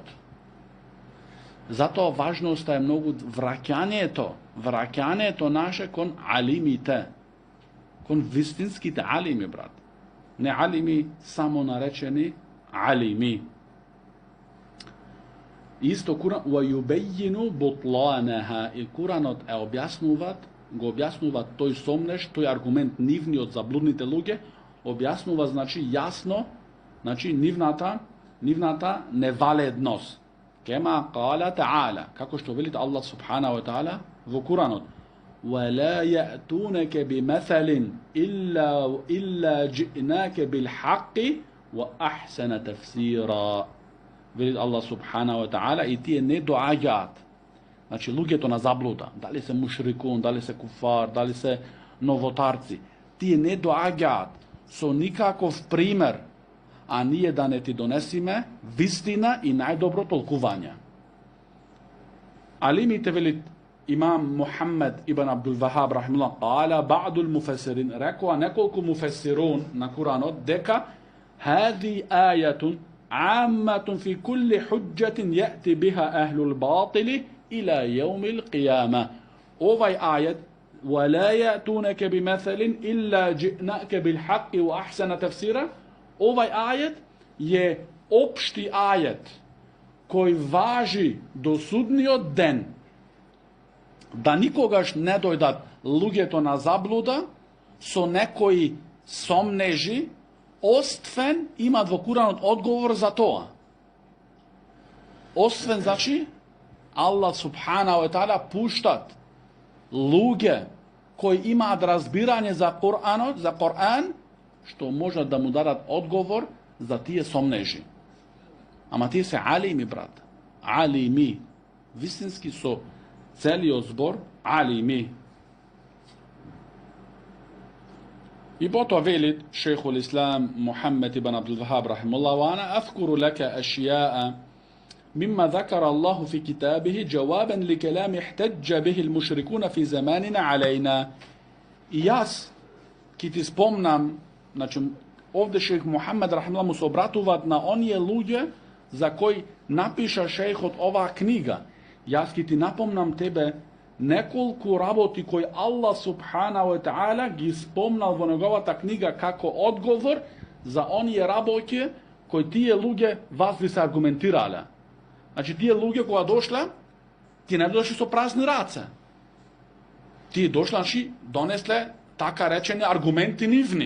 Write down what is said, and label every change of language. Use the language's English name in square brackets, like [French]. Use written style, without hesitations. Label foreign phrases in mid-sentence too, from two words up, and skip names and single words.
[Macedonian] Затоа важноста е многу враќањето наше кон алимите, кон вистинските алими, брат. Не алими само наречени алими. Исто Куран [Arabic] وَيُبَيِّنُ بُطْلَانَهَا, [Macedonian] и Куранот го објаснуваат тој сомнеш, тој аргумент нивниот заблудните луѓе, објаснува, значи, јасно, значи, нивната неваледност. [Arabic] كما قال تعالى, [Macedonian] како што велите Аллах [Arabic] سبحانه وتعالى [Macedonian] во Куранот: [Arabic] وَلَا يَأْتُونَكَ بِمَثَلٍ إِلَّا جِئْنَاكَ بِالْحَقِّ وَأَحْسَنَ تَفْسِيرًا. [Macedonian] Велит Аллах [Arabic] سبحانه وتعالى, [Macedonian] и тие не доаѓаат. Значи, луѓето на заблуда, дали се мушрикун, дали се куфар, дали се новотарци, тие не доаѓаат со никаков пример, а ние да не ти донесиме вистина и најдобро толкување. Алимите, велит имам Мухаммед ибн Абдул Вахаб рахимахуллах, [Arabic] قال بعض المفسرين, [Macedonian] рекоа неколку муфесирун на Куранот дека [Arabic] هذه آية عامة في كل حجة يأتي بها أهل الباطل إلى يوم القيامة. [Macedonian] Овај ајет [Arabic] ولا يأتونك بمثل إلا جئناك بالحق وأحسن تفسيرا, [Macedonian] овај ајет е општи ајет кој важи до судниот ден, да никогаш не дојдат луѓето на заблуда со некои сомнежи, освен имат во Куранот одговор за тоа. Освен, значи, Аллах [Arabic] سبحانه وتعالى [Macedonian] пуштат луѓе кои имаат разбирање за Коран, што можат да му дадат одговор за тие сомнежи. Ама тие се алими, брат. Алими. Вистински со целиот збор алими. И потоа велит шейхул Ислам Мухаммед ибн Абдул Вахаб рахимахуллах: [Arabic] وأنا أذكر لك أشياء مما ذكر الله في كتابه جوابا لكلام احتج به المشركون في زماننا علينا. [Macedonian] И јас ки ти спомнам, значи овде шейх Мухаммед рахимахуллах му се обратуваат на оние луѓе за кои напиша шейхот оваа книга. Јас ки ти напомнам тебе неколку работи кои Аллах [Arabic] سبحانه وتعالى [Macedonian] ги спомнал во неговата книга како одговор за оние работи кои тие луѓе вас ви се аргументирале. Значи тие луѓе кога дошле, ти не дошли со празни раце. Тие дошле, значи донесле така речени аргументи нивни.